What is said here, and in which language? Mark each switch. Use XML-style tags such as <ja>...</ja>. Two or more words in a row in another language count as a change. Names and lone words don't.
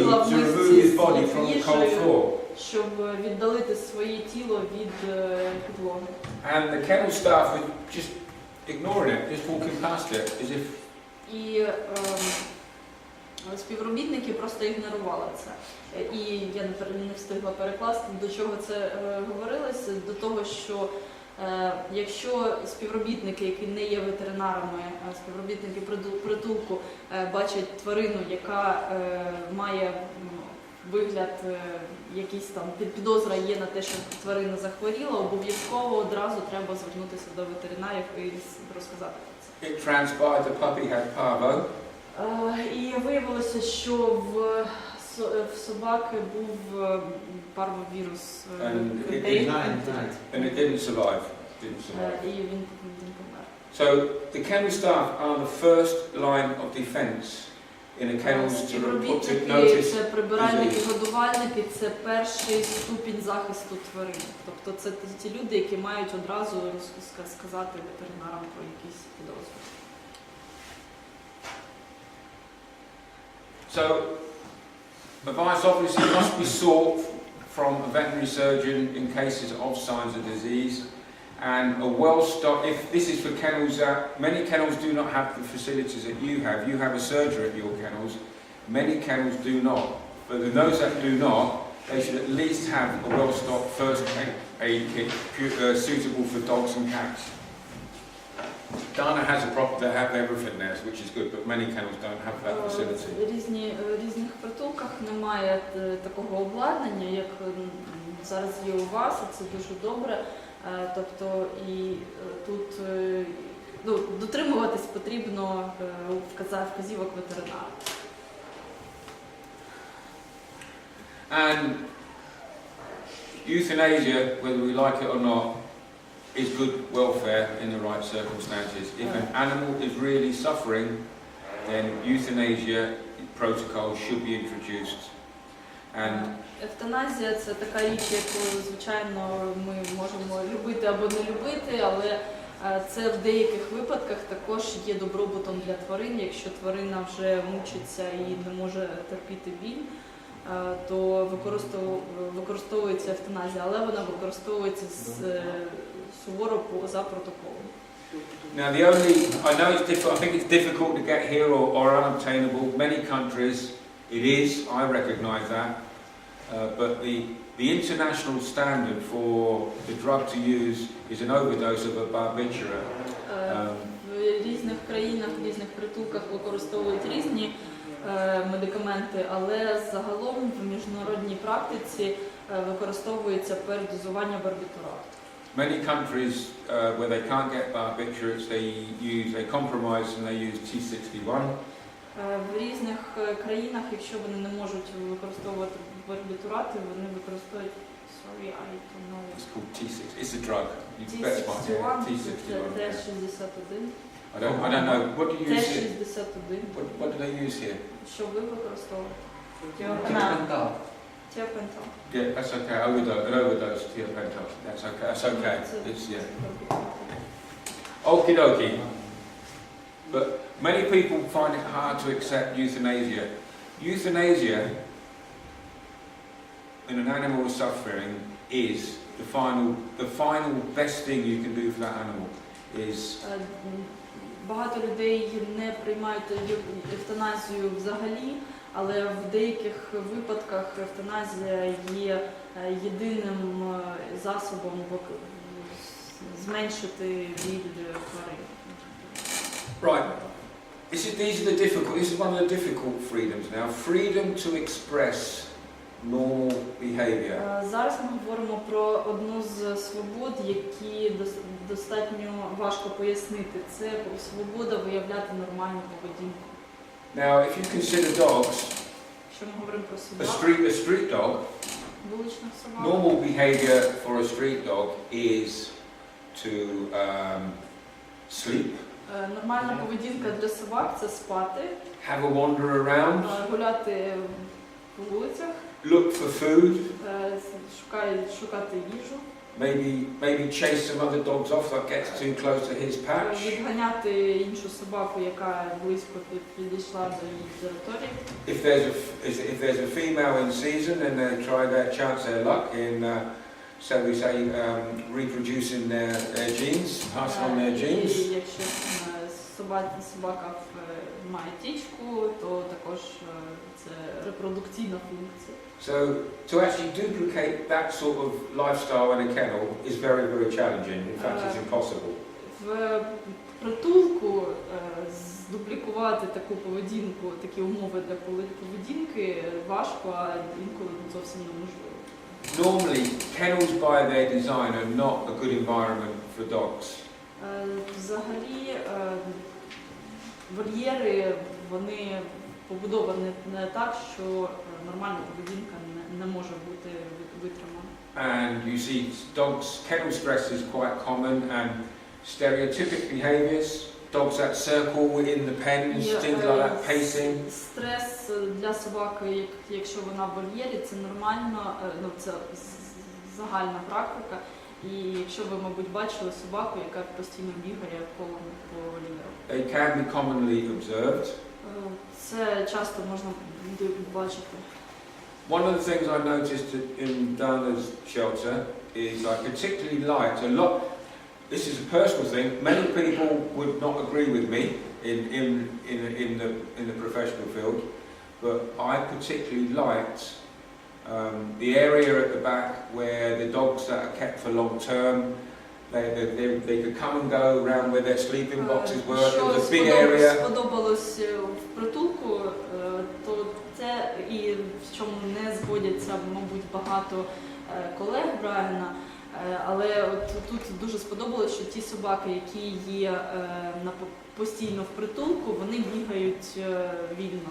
<uk>сиділа</uk> <en>to</en> <uk>в</uk> <en>remove his body</en> <uk>мисці</uk> <en>from the</en> <uk>з</uk> <en>cold</en> <uk>їжею,</uk> <en>floor.</en> <uk>щоб віддалити своє тіло від підлоги.</uk> <en>And the kennel staff were just ignoring it, just walking past it, as if.</en> <uk>І співробітники просто ігнорували це. І я не встигла перекласти, до чого це говорилося, до того, що якщо співробітники, які не є ветеринарами, співробітники притулку бачать тварину, яка має вигляд, якийсь там підозра є на те, що тварина захворіла, обов'язково одразу треба звернутися до ветеринарів і розказати про це.</uk> <en>It transpired the puppy had parvo.</en> <uk>І виявилося, що в собаки був парвовірус.</uk> <en>And it didn't survive.</en> <uk>І він помер.</uk> <en>So the kennel staff are the first line of defence in a kennel to notice.</en> <uk>Це прибиральники, годувальники, це перший ступінь захисту тварин. Тобто це ті люди, які мають одразу сказати ветеринарам про якісь підозри.</uk> <en>So advice obviously must be sought from a veterinary surgeon in cases of signs of disease, and a well-stocked, if this is for kennels that, many kennels do not have the facilities that you have. You have a surgery at your kennels, many kennels do not. But those that do not, they should at least have a well-stocked first aid kit suitable for dogs and cats. Dana has a proper, they have everything there, which is good, but many kennels don't have that facility.</en> <uk>Різних притулках немає такого обладнання, як зараз є у вас, і це дуже добре. Тобто і тут дотримуватись потрібно вказівок ветеринара.</uk> <en>And euthanasia, whether we like it or not, is good welfare in the right circumstances. If an animal is really suffering, then euthanasia protocol should be introduced. And</en> <uk>евтаназія – це така річ, яку, звичайно, ми можемо любити або не любити, але це в деяких випадках також є добробутом для тварин. Якщо тварина вже мучиться і не може терпіти біль, то використовується евтаназія, але вона використовується суворо за протоколом.</uk> <en>Now the only, I know it's difficult, I think it's difficult to get here or unobtainable. Many countries it is, I recognise that, but the international standard for the drug to use is an overdose of a barbiturate.</en> <uk>В різних країнах, в різних притулках використовують різні медикаменти, але загалом в міжнародній практиці використовується передозування барбітурату.</uk> <en>Many countries where they can't get barbiturates, they compromise and they use T61.</en> <uk>В різних країнах, якщо вони не можуть використовувати барбітурати, вони використовують</uk> <en>I don't know. It's called T6. It's a drug. T61. T61. I don't know. What do you use here? What do they use here?</en> <uk>Що ви використовуєте? Тіопентал. Тіопентал.</uk> <en>Yeah, that's okay. An overdose, Tiopental. That's okay. That's okay. It's Okie dokie. But many people find it hard to accept euthanasia. Euthanasia in an animal suffering is the final best thing you can do for that animal is</en> <uk>Багато людей не приймають евтаназію взагалі, але в деяких випадках евтаназія є єдиним засобом зменшити біль тварин.</uk> <en>Right. This is one of the difficult freedoms now. Freedom to express normal behavior.</en> <uk>Зараз ми говоримо про одну з свобод, які достатньо важко пояснити. Це свобода виявляти нормальну поведінку.</uk> <en>Now, if you consider dogs,</en> <uk>Що ми говоримо про</uk> <en>a</en> <uk>собак,</uk> <en>street dog,</en> <uk>вуличних собак.</uk> <en>normal behavior for a street dog is to sleep,</en> <uk>Нормальна поведінка для собак – це спати,</uk> <en>have a wander around,</en> <uk>гуляти по вулицях,</uk> <en>look for food,</en> <uk>шукати їжу,</uk> <en>maybe chase some other dogs off that gets too close to his patch.</en> <uk>відганяти іншу собаку, яка близько підійшла до її території.</uk> <en>If there's a female in season and they try their chance their luck in, shall we say, reproducing their genes, passing on their genes.</en> <uk>І якщо собака має тічку, то також це репродукційна функція.</uk> <en>So to actually duplicate that sort of lifestyle in a kennel is very, very challenging. In fact, it's impossible.</en> <uk>В притулку здуплікувати таку поведінку, такі умови для поведінки важко, а інколи зовсім неможливо.</uk> <en>Normally, kennels by their design are not a good environment for dogs.</en> <uk>Взагалі, вольєри, вони побудовані не так, що нормальна поведінка не може бути витримана.</uk> <en>And you see kennel stress is quite common, and stereotypic behaviours, dogs that circle within the pens, things like that, pacing.</en> <uk>Стрес для собаки, якщо вона в вольєрі, це нормально, це загальна практика. І якщо ви, мабуть, бачили собаку, яка постійно бігає колом по вольєру.</uk> <en>They can be commonly observed.</en> <uk>Це часто можна бачити.</uk> <en>One of the things I noticed in Dana's shelter is I particularly liked a lot. This is a personal thing. Many people would not agree with me in the professional field, but I particularly liked the area at the back where the dogs that are kept for long term, they could come and go around where their sleeping boxes were. It was a big area.</en> <uk>Що сподобалось в притулку, то це і в чому не згодяться, мабуть, багато колег Брайана, але от тут дуже сподобалось, що ті собаки, які є постійно в притулку, вони бігають вільно.</uk>